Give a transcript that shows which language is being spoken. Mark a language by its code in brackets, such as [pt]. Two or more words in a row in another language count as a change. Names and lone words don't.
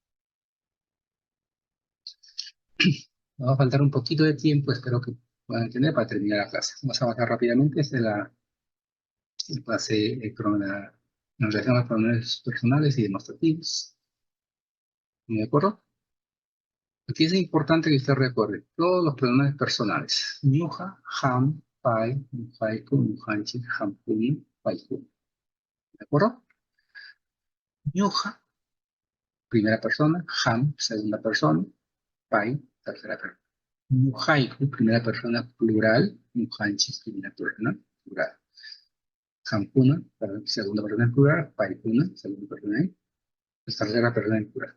[es] Nos va a faltar un poquito de tiempo, espero que puedan entender para terminar la clase. Vamos a avanzar rápidamente. Esta es la clase en relación a los pronombres personales y demostrativos. ¿De acuerdo? Aquí es importante que usted recuerde todos los pronombres personales: [qu] ñuja, ham, pai, ñujaiku, ñujanchi, hampuni, paiku. [es] ¿De acuerdo? Ñuja, primera persona; ham, segunda persona; pai, tercera persona. Ñujaiku, primera persona plural; ñujanchi, primera persona plural. Hampuna, segunda persona en plural; paikuna, segunda persona en tercera persona en plural.